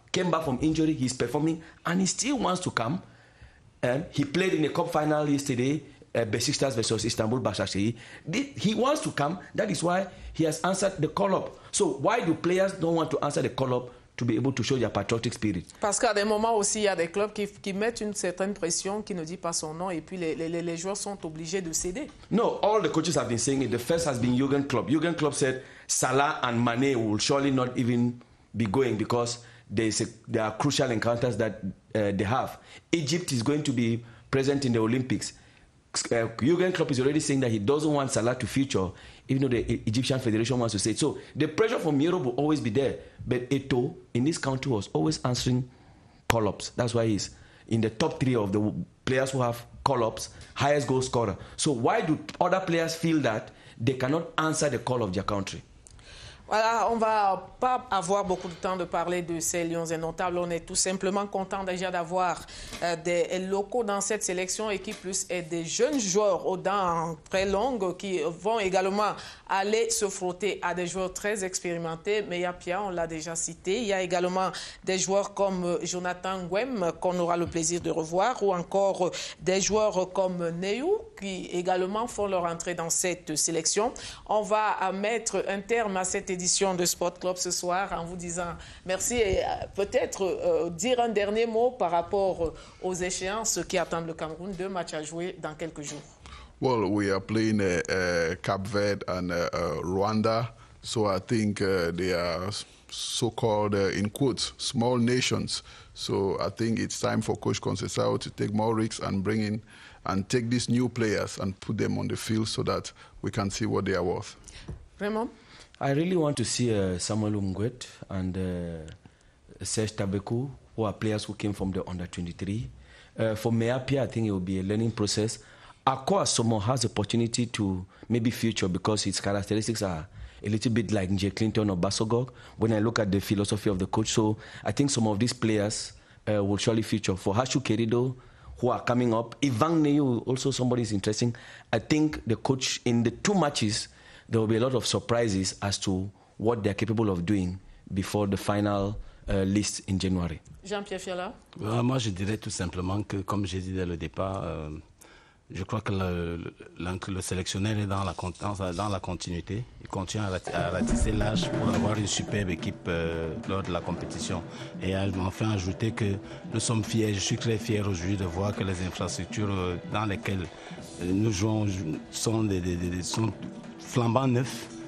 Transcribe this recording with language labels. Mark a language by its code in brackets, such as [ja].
[en] Came back from injury, he's performing, and he still wants to come. He played in the cup final yesterday, Besiktas versus Istanbul Başakşehir. He wants to come. That is why he has answered the call-up. So why do players don't want to answer the call-up to be able to show their patriotic spirit? [fr] Parce qu'à des moments aussi, il y a des clubs qui mettent une certaine pression, qui ne dit pas son nom, et puis les joueurs sont obligés de céder. [en] No, all the coaches have been saying it. The first has been Jurgen Klopp. Jurgen Klopp said Salah and Mane will surely not even be going because there are crucial encounters that they have. Egypt is going to be present in the Olympics. Jurgen Klopp is already saying that he doesn't want Salah to feature, even though the Egyptian Federation wants to say it. So the pressure from Europe will always be there. But Eto'o in this country was always answering call-ups. That's why he's in the top 3 of the players who have call-ups, highest goal scorer. So why do other players feel that they cannot answer the call of their country? [fr] Voilà, on ne va pas avoir beaucoup de temps de parler de ces Lions indomptables. On est tout simplement content déjà d'avoir des locaux dans cette sélection et qui plus est des jeunes joueurs aux dents très longues qui vont également aller se frotter à des joueurs très expérimentés. Mais il y a Pierre, on l'a déjà cité. Il y a également des joueurs comme Jonathan Ngwem qu'on aura le plaisir de revoir ou encore des joueurs comme Neyou qui également font leur entrée dans cette sélection. On va mettre un terme à cette édition édition de Sport Club ce soir en vous disant merci et peut-être dire un dernier mot par rapport aux échéances qui attendent le Cameroun. 2 matchs à jouer dans quelques jours. [en] Well, we are playing Cape Verde and Rwanda, so I think they are so-called, in quotes, small nations. So I think it's time for Coach Conceição to take more risks and bring in and take these new players and put them on the field so that we can see what they are worth. Raymond? I really want to see Samuel Umgwet and Serge Tabekou, who are players who came from the under-23. For Meapia, I think it will be a learning process. Akwa Asamoah has the opportunity to maybe future because his characteristics are a little bit like Nje Clinton or Basogog when I look at the philosophy of the coach. So I think some of these players will surely feature. For Hashu Kerido, who are coming up, Ivan Neyu, also somebody is interesting. I think the coach, in the 2 matches, there will be a lot of surprises as to what they're capable of doing before the final list in January. Jean-Pierre Fiala? [fr] Moi, je dirais tout simplement que, comme j'ai dit dès le départ, je crois que le sélectionneur est dans la continuité. Il continue à ratisser l'âge pour avoir une superbe équipe lors de la compétition. Et enfin ajouter que nous sommes fiers, je suis très fier aujourd'hui de voir que les infrastructures dans lesquelles nous jouons sont flambant neufs.